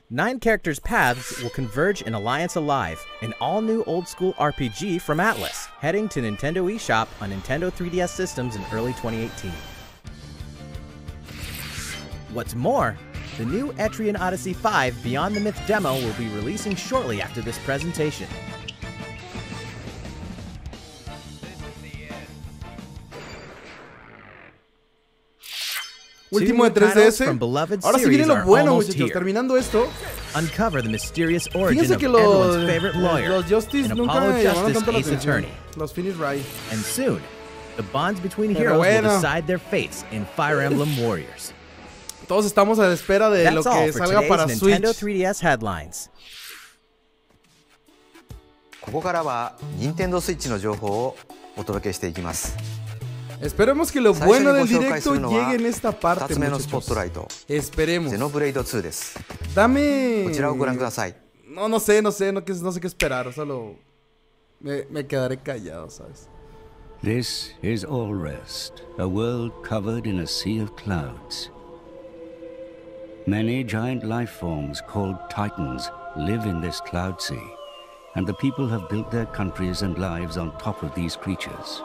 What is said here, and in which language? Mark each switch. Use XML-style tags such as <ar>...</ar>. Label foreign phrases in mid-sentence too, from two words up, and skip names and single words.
<en>9 characters' paths will converge in Alliance Alive, an all-new old-school RPG from Atlus, heading to Nintendo eShop on Nintendo 3DS systems in early 2018. What's more, the new Etrian Odyssey 5 Beyond the Myth demo will be releasing shortly after this presentation.</en> <es>Último de 3DS. Ahora sí viene lo bueno, muchachos. Terminando esto.</es> <en>Uncover the mysterious origin of everyone's favorite lawyer,</en> <es>los Justice</es> <en>an</en> <es>nunca</es> <en>Apollo</en> <es>me llamaron</es> <en>Justice</en> <es>tanto la</es> <en>Ace</en> <es>atención.</es> <en>Attorney.</en> <es>Los</es> <en>Finish Right. And soon, the bonds between heroes will decide their fates in Fire Emblem Warriors.</en> <es>Todos estamos a la espera de lo que salga para Switch.</es> <en>Nintendo 3DS headlines.</en> <ja>ここからは任天堂スイッチの情報をお届けしていきます。</ja> <es>Esperemos que lo bueno del directo llegue en esta parte,</es> <ja>2つ目のスポットライ</ja> <es>muchachos.</es> <ja>ト</ja> <es>Esperemos.</es> <ja>ゼノブレイド2です。</ja> <es>Dame.</es> <ja>こちらをご覧ください。</ja> <es>No sé qué esperar. Solo me quedaré callado, ¿sabes?</es> <en>This is All Rest, a world covered in a sea of clouds. Many giant life forms called Titans live in this cloud sea, and the people have built their countries and lives on top of these creatures.</en>